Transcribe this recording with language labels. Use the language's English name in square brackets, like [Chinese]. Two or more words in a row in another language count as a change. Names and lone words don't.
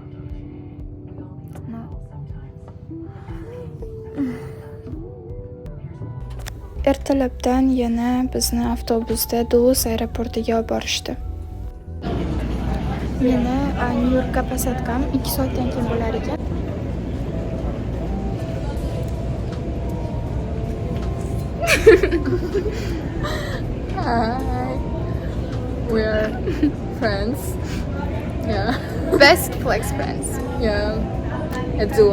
[Uzbek] Ertalabdan yana bizni avtobusda Dulles aeroportiga olib borishdi. Meni Nyu-Yorkka posadkam 2 soatdan keyin bo'lar ekan. [English] Hi. We are friends. Yeah. Best flex friends. Yeah. A duo.